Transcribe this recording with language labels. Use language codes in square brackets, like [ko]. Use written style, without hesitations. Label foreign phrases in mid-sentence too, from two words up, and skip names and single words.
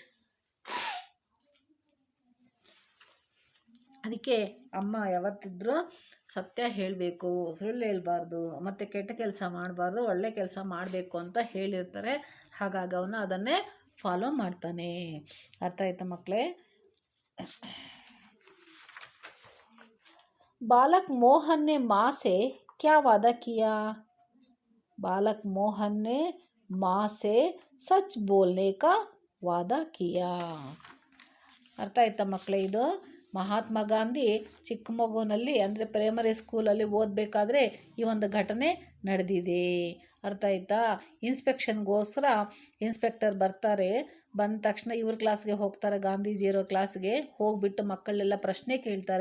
[kn] ಅದಕ್ಕೆ ಅಮ್ಮ ಯಾವತ್ತಿದ್ರೂ ಸತ್ಯ ಹೇಳಬೇಕು, ಸುಳ್ಳು ಹೇಳ್ಬಾರ್ದು, ಮತ್ತು ಕೆಟ್ಟ ಕೆಲಸ ಮಾಡಬಾರ್ದು, ಒಳ್ಳೆ ಕೆಲಸ ಮಾಡಬೇಕು ಅಂತ ಹೇಳಿರ್ತಾರೆ. ಹಾಗಾಗಿ ಅವನು ಅದನ್ನೇ ಫಾಲೋ ಮಾಡ್ತಾನೆ. ಅರ್ಥ ಆಯ್ತಾ ಮಕ್ಕಳೇ? [hi] बालक मोहन ने माँ से क्या वादा किया. बालक मोहन ने माँ से सच बोलने का वादा किया. [kn] ಅರ್ಥ ಆಯ್ತಾ ಮಕ್ಕಳೇ? ಇದು ಮಹಾತ್ಮ ಗಾಂಧಿ ಚಿಕ್ಕ ಮಗುನಲ್ಲಿ ಅಂದರೆ ಪ್ರೈಮರಿ ಸ್ಕೂಲಲ್ಲಿ ಓದಬೇಕಾದ್ರೆ ಈ ಒಂದು ಘಟನೆ ನಡೆದಿದೆ. ಅರ್ಥ ಆಯ್ತಾ? ಇನ್ಸ್ಪೆಕ್ಷನ್ಗೋಸ್ಕರ ಇನ್ಸ್ಪೆಕ್ಟರ್ ಬರ್ತಾರೆ. ಬಂದ ತಕ್ಷಣ ಇವ್ರ ಕ್ಲಾಸ್ಗೆ ಹೋಗ್ತಾರೆ, ಗಾಂಧೀಜಿ ಇರೋ ಕ್ಲಾಸ್ಗೆ ಹೋಗ್ಬಿಟ್ಟು ಮಕ್ಕಳೆಲ್ಲ ಪ್ರಶ್ನೆ ಕೇಳ್ತಾರೆ.